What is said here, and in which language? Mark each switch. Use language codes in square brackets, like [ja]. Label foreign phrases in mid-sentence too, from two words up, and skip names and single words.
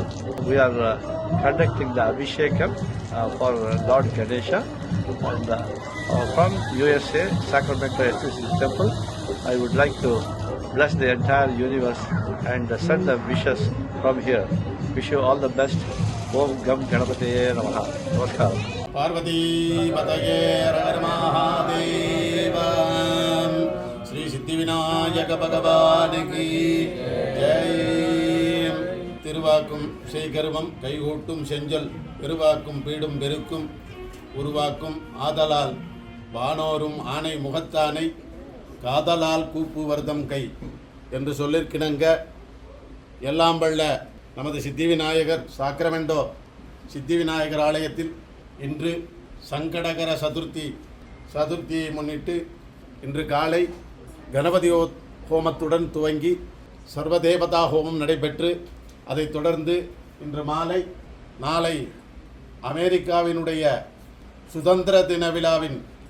[en] We are conducting the Abhishekam for Lord Ganesha, and from USA, Sacramento SCCC Temple, I would like to bless the entire universe and send the wishes from here. Wish you all the best. [sa] ॐ गं गणपतये नमः. Namaskar. पार्वतीपतये हर महादेव. [hi] श्री सिद्धिविनायक भगवान की जय. [ta] திருவாக்கும் செய்கருவம் கைகூட்டும் செஞ்சொல் பெருவாக்கும் பீடும் பெருக்கும் உருவாக்கும் ஆதலால் வானோரும் ஆணை முகத்தானை காதலால் கூப்புவர்தம் கை என்று சொல்லிருக்கிணங்க எல்லாம் வல்ல நமது சித்திவிநாயகர் சாக்ரமெண்டோ சித்திவிநாயகர் ஆலயத்தில் இன்று சங்கடகர சதுர்த்தியை முன்னிட்டு இன்று காலை கணபதி ஹோமத்துடன் துவங்கி சர்வதேவதா ஹோமம் நடைபெற்று அதைத் தொடர்ந்து இன்று மாலை நாளை அமெரிக்காவினுடைய சுதந்திர தின விழாவின்